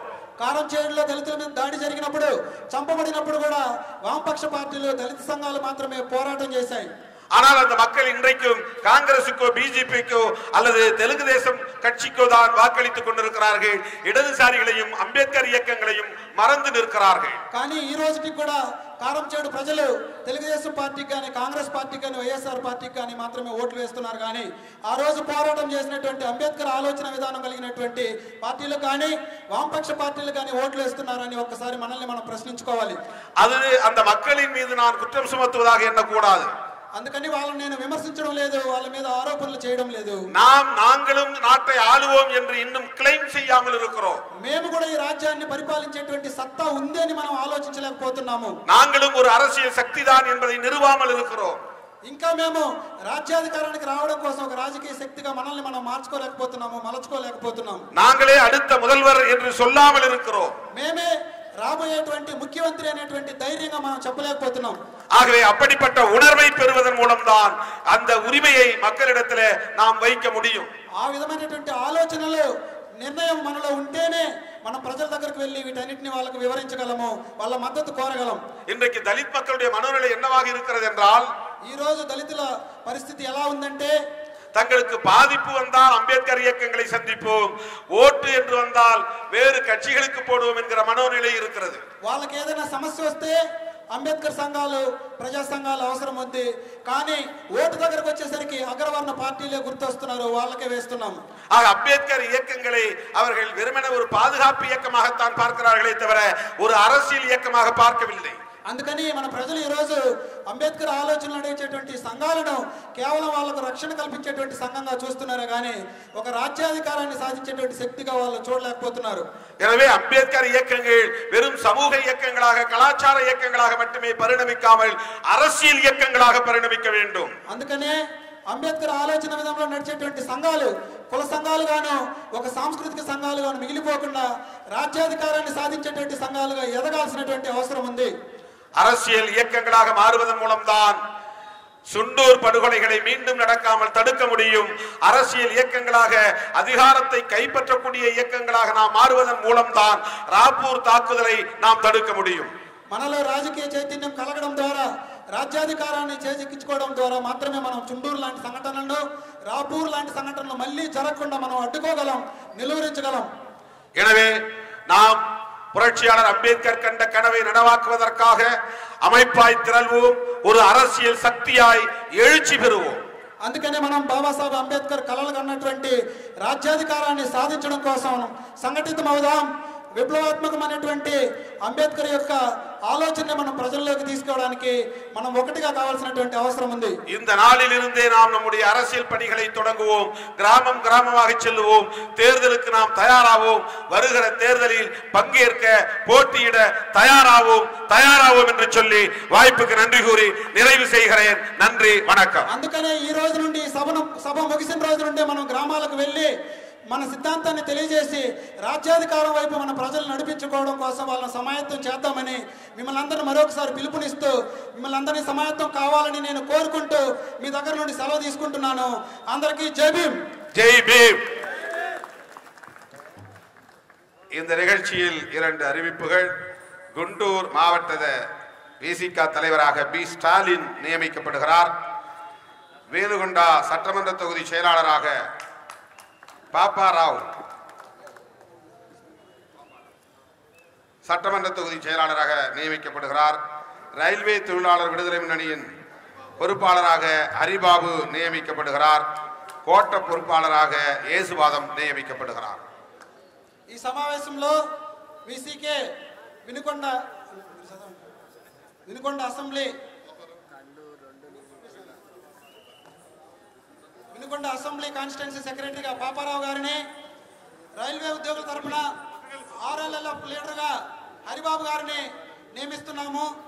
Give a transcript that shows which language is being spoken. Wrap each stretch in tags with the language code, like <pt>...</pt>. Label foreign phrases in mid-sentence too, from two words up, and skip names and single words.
<te>కారంచేడులో దళితుల మీద దాడి జరిగినప్పుడు, చంపబడినప్పుడు కూడా వామపక్ష పార్టీలు, దళిత సంఘాలు మాత్రమే పోరాటం చేశాయి.</te> <ta>ஆனால் அந்த மக்கள் இன்றைக்கும் காங்கிரசுக்கோ பிஜேபிக்கோ அல்லது தெலுங்கு தேசம் கட்சிக்கோ தான் வாக்களித்துக் கொண்டிருக்கிறார்கள். இடதுசாரிகளையும் அம்பேத்கர் இயக்கங்களையும் மறந்து நிற்கிறார்கள்.</ta> <te>కానీ ఈ రోజుకి కూడా కారంచేడు ప్రజలు తెలుగుదేశం పార్టీకి కానీ, కాంగ్రెస్ పార్టీకి కానీ, వైఎస్ఆర్ పార్టీకి కానీ మాత్రమే ఓట్లు వేస్తున్నారు. కానీ ఆ రోజు పోరాటం చేసినటువంటి అంబేద్కర్ ఆలోచన విధానం కలిగినటువంటి పార్టీలు కానీ, వామపక్ష పార్టీలు కానీ ఓట్లు వేస్తున్నారని ఒక్కసారి మనల్ని మనం ప్రశ్నించుకోవాలి.</te> <ta>அது அந்த மக்களின் மீது நான் குற்றம் சுமத்துவதாக எண்ணக்கூடாது.</ta> <te>అందుకని వాళ్ళని నేను విమర్శించడం లేదు, వాళ్ళ మీద ఆరోపణలు చేయడం లేదు.</te> <ta>நாங்களும் நாட்டை ஆளுவோம் என்று இன்னும் கிளைம் செய்யாமல் இருக்கிறோம்.</ta> <te>మేము కూడా ఈ రాజ్యాన్ని పరిపాలించేటువంటి సత్తా ఉంది అని మనం ఆలోచించలేకపోతున్నాము.</te> <ta>நாங்களும் ஒரு அரசியல் சக்தி தான் என்பதை நிறுவாமல் இருக்கிறோம்.</ta> <te>ఇంకా మేము రాజ్యాధికారానికి రావడం కోసం ఒక రాజకీయ శక్తిగా మనల్ని మనం మార్చుకోలేకపోతున్నాము, మలచుకోలేకపోతున్నాము.</te> <ta>நாங்களே அடுத்த முதல்வர் என்று சொல்லாமல் இருக்கிறோம்.</ta> <te>మేమే రాబోయేటువంటి ముఖ్యమంత్రి అనేటువంటి ధైర్యంగా మనం చెప్పలేకపోతున్నాం.</te> <ta>ஆகவே அப்படிப்பட்ட உணர்வை பெறுவதன் மூலம்தான் அந்த உரிமையை மக்களிடத்திலே நாம் வைக்க முடியும்.</ta> <te>ఆ విధమైనటువంటి ఆలోచనలు, నిర్ణయం మనలో ఉంటేనే మనం ప్రజల దగ్గరికి వెళ్ళి వీటన్నిటిని వాళ్ళకు వివరించగలము, వాళ్ళ మద్దతు కోరగలం.</te> <ta>இன்றைக்கு தலித் மக்களுடைய மனோநிலை என்னவாக இருக்கிறது என்றால்,</ta> <te>ఈ రోజు దళితుల పరిస్థితి ఎలా ఉందంటే,</te> <ta>தங்களுக்கு பாதிப்பு வந்தால் அம்பேத்கர் இயக்கங்களை சந்திப்போம், ஓட்டு என்று வந்தால் வேறு கட்சிகளுக்கு போடுவோம் என்கிற மனோநிலை இருக்கிறது.</ta> <te>వాళ్ళకి ఏదైనా సమస్య వస్తే అంబేద్కర్ సంఘాలు, ప్రజా సంఘాలు అవసరం ఉంది. కానీ ఓటు దగ్గరకు వచ్చేసరికి అగ్రవర్ణ పార్టీలే గుర్తొస్తున్నారు, వాళ్ళకే వేస్తున్నాము.</te> <ta>ஆக அம்பேத்கர் இயக்கங்களை அவர்கள் வெறுமன ஒரு பாதுகாப்பு இயக்கமாகத்தான் பார்க்கிறார்களே தவிர ஒரு அரசியல் இயக்கமாக பார்க்கவில்லை.</ta> <te>అందుకని మన ప్రజలు ఈ రోజు అంబేద్కర్ ఆలోచనలు నడిచేటువంటి సంఘాలను కేవలం వాళ్ళకు రక్షణ కల్పించేటువంటి సంఘంగా చూస్తున్నారు, కానీ ఒక రాజ్యాధికారాన్ని సాధించేటువంటి శక్తిగా వాళ్ళు చూడలేకపోతున్నారు.</te> <ta>எனவே அம்பேத்கர் இயக்கங்கள் வெறும் சமூக இயக்கங்களாக, கலாச்சார இயக்கங்களாக மட்டுமே பரிணமிக்காமல் அரசியல் இயக்கங்களாக பரிணமிக்க வேண்டும்.</ta> <te>అందుకనే అంబేద్కర్ ఆలోచన విధానంలో నడిచేటువంటి సంఘాలు కుల సంఘాలుగాను, ఒక సాంస్కృతిక సంఘాలుగాను మిగిలిపోకుండా రాజ్యాధికారాన్ని సాధించేటువంటి సంఘాలుగా ఎదగాల్సినటువంటి అవసరం ఉంది.</te> <ta>அரசியல் இயக்கங்களாக மாறுவதன் மூலம்தான் சுண்டூர் படுகொலைகளை மீண்டும் நடக்காமல் தடுக்க முடியும். அரசியல் இயக்கங்களாக, அதிகாரத்தை கைப்பற்றக்கூடிய இயக்கங்களாக நாம் மாறுவதன் மூலம்தான் ராப்பூர் தாக்குதலை நாம் தடுக்க முடியும்.</ta> <te>మనలో రాజకీయ చైతన్యం కలగడం ద్వారా, రాజ్యాధికారాన్ని చేజిక్కించుకోవడం ద్వారా మాత్రమే మనం చుండూరు లాంటి సంఘటనలను, రాపూర్ లాంటి సంఘటనలు మళ్ళీ జరగకుండా మనం అడ్డుకోగలం, నిలువరించగలం.</te> <ta>எனவே நாம் புரட்சியாளர் அம்பேத்கர் கண்ட கனவை நனவாக்குவதற்காக அமைப்பாய் திரள்வோம், ஒரு அரசியல் சக்தியாய் எழுச்சி பெறுவோம்.</ta> <te>అందుకనే మనం బాబాసాహెబ్ అంబేద్కర్ కలలు కన్నటువంటి రాజ్యాధికారాన్ని సాధించడం కోసం సంఘటితం అవుదాం. విప్లవాత్మకమైనటువంటి అంబేద్కర్ యొక్క ఆలోచనని మనం ప్రజల్లోకి తీసుకోవడానికి మనం ఒకటిగా కావాల్సినటువంటి అవసరం ఉంది.</te> <ta>இந்த நாளில் இருந்தே நாம் நம்முடைய அரசியல் பணிகளை தொடங்குவோம். கிராமம் கிராமமாக செல்லுவோம். தேர்தலுக்கு நாம் தயாராவோம். வருகிற தேர்தலில் பங்கேற்க, போட்டியிட தயாராவோம் என்று சொல்லி வாய்ப்புக்கு நன்றி கூறி நிறைவு செய்கிறேன். நன்றி, வணக்கம்.</ta> <te>అందుకనే ఈ రోజు నుండి సభ ముగిసిన రోజు నుండి మనం గ్రామాలకు వెళ్ళి మన సిద్ధాంతాన్ని తెలియజేసి రాజ్యాధికారం వైపు మన ప్రజలు నడిపించుకోవడం కోసం వాళ్ళని సమాయత్తం చేద్దామని మిమ్మల్ని అందరినీ మరొకసారి పిలుపునిస్తూ, మిమ్మల్ని అందరినీ సమాయత్తం కావాలని నేను కోరుకుంటూ మీ దగ్గర నుండి సెలవు తీసుకుంటున్నాను. అందరికీ జై భీమ్. జై భీమ్.</te> <ta>இந்த நிகழ்ச்சியில் 2 அறிவிப்புகள். குண்டூர் மாவட்ட விசிக தலைவராக பி ஸ்டாலின் நியமிக்கப்படுகிறார். வேலுகொண்டா சட்டமன்ற தொகுதி செயலாளராக பாப்பாராவ் சட்டமன்ற தொகுதி செயலாளராக நியமிக்கப்படுகிறார். ரயில்வே தொழிலாளர் விடுதலை முன்னணியின் பொறுப்பாளராக ஹரிபாபு நியமிக்கப்படுகிறார்.</ta> <te>కోట పొరుపాలరాగ యేసువాదం నియమించబడుతున్నారు. ఈ సమావేశంలో విసికే వినుకొండ</te> <en>assembly constituency</en> <te>సెక్రటరీగా పాపారావు గారిని, రైల్వే ఉద్యోగుల తరపున ఆర్ఎల్ఎల్ఎఫ్ లీడర్గా హరిబాబు గారిని నియమిస్తున్నాము.</te>